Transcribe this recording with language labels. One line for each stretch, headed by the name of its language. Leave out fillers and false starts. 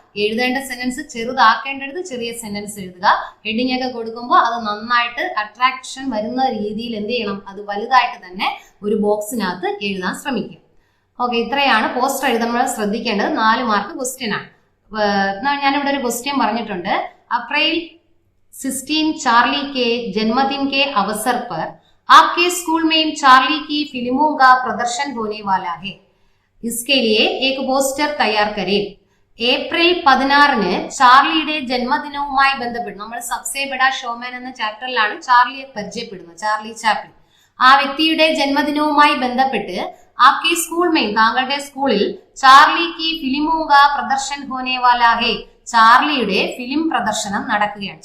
Malayalam: എഴുതേണ്ട സെന്റൻസ് ചെറുതാക്കേണ്ടത് ചെറിയ സെന്റൻസ് എഴുതുക. ഹെഡിങ് ഒക്കെ കൊടുക്കുമ്പോൾ അത് നന്നായിട്ട് അട്രാക്ഷൻ വരുന്ന രീതിയിൽ എന്ത് ചെയ്യണം, അത് വലുതായിട്ട് തന്നെ ഒരു ബോക്സിനകത്ത് എഴുതാൻ ശ്രമിക്കുക. ഓക്കെ, ഇത്രയാണ് പോസ്റ്റർ എഴുതുമ്പോൾ ശ്രദ്ധിക്കേണ്ടത്. 4 മാർക്ക് ക്വസ്റ്റ്യൻ ആണ്. ഞാനിവിടെ ഒരു ക്വസ്റ്റ്യൻ പറഞ്ഞിട്ടുണ്ട്.
Hindi: अप्रैल 16 चार्ली के जन्मदिन के अवसर पर आपके स्कूल में चार्ली की फिल्मों का प्रदर्शन होने वाला है. इसके लिए एक पोस्टर तैयार करें.
Malayalam: ഏപ്രിൽ 16 ചാർലിയുടെ ജന്മദിനവുമായി ബന്ധപ്പെട്ട് നമ്മൾ സബ്സേ ബഡാ ഷോമാൻ എന്ന ചാപ്റ്ററിലാണ് ചാർലിയെ പരിചയപ്പെടുന്നത്, ചാർലി ചാപ്ലിൻ. ആ വ്യക്തിയുടെ ജന്മദിനവുമായി ബന്ധപ്പെട്ട്
Hindi: ആപ്കെ സ്കൂൾ മെയിൻ,
Malayalam: താങ്കളുടെ സ്കൂളിൽ
Hindi: ചാർലി കി ഫിലിമോ കാ പ്രദർശൻ ഹോനെ വാലാ ഹേ,
Malayalam: ചാർലിയുടെ ഫിലിം പ്രദർശനം നടക്കുകയാണ്.